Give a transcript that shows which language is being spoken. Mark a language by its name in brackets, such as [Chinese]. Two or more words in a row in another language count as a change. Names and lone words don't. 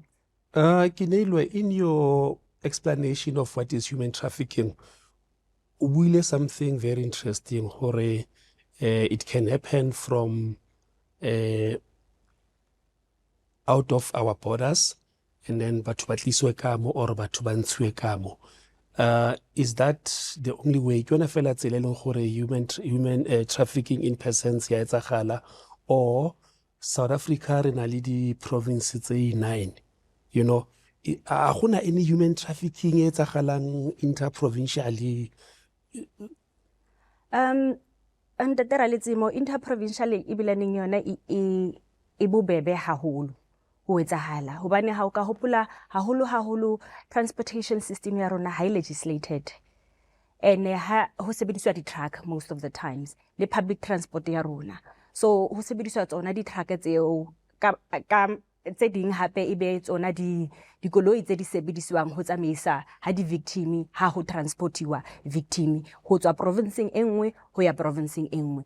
[English] Kinelwe, in your explanation of what is human trafficking, will something very interesting, Hore. It can happen from out of our borders, and then [Southern Sotho] batho ba tliswe kamo [English] or [Southern Sotho] batho ba ntshiwe kamo. [English] Is that the only way? [Southern Sotho] Ke yona fela tsela e leng gore [English] human trafficking in persons [Southern Sotho] ya etsagala, or South Africa re na le di province tse 9, a gona [English] any human trafficking [Southern Sotho] e etsagalang interprovincially? [English] And the interprovincial [Southern Sotho] ibilaneng yona e bobebe haholo ho etsahala hobane ha o ka hopola haholo transportation system ya rona ha legislated, and ha ho sebediswa di-truck [English] most of the times [Southern Sotho] le [English] public transport [Southern Sotho] ya rona, so ho sebediswa tsona di-truck tseo ka tse ding hape e be tsona dikoloi tse di sebediswang ho tsamaisa ha di-victim ha ho transportiwa victim ho tswa provinceng e nngwe ho ya provinceng e nngwe.